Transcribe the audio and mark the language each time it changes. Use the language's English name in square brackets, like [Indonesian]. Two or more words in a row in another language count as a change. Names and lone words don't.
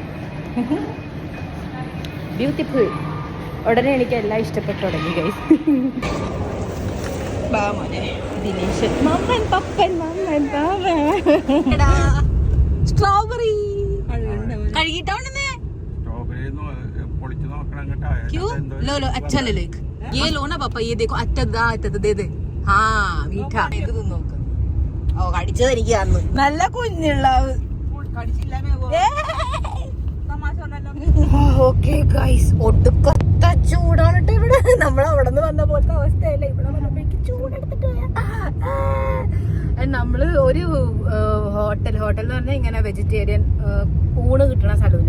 [Malayalam] ബ്യൂട്ടിഫുൾ. ഉടനെ എനിക്ക് എല്ലാം ഇഷ്ടപ്പെട്ടു തുടങ്ങി ഗൈസ്. ദിനേശൻ, മമ്മൻ പപ്പൻ, മമ്മൻ സ്ട്രോബെറി കഴുകിട്ടോണ്ടെന്ന്. [Hindi] क्यों? लो लो, अच्छा ले लो एक. ये लो ना पापा, ये देखो अच्छा दे दे. हाँ मीठा. [Malayalam] ഇത് നോക്ക്. ഓ, കടിച്ചത് എനിക്ക് തന്നു. നല്ല കുഞ്ഞുള്ള. [English] okay guys, [Malayalam] ഒടുക്കത്തെ ചൂടാണ് കേട്ടോ ഇവിടെ. നമ്മളവിടെ നിന്ന് വന്ന പോലത്തെ അവസ്ഥയല്ല. ഇവിടെ വന്നപ്പോഴേക്ക് ചൂടെടുത്തിട്ട് നമ്മള് ഒരു ഹോട്ടൽ എന്ന് പറഞ്ഞാൽ ഇങ്ങനെ വെജിറ്റേറിയൻ ഊണ് കിട്ടുന്ന സ്ഥലമില്ല.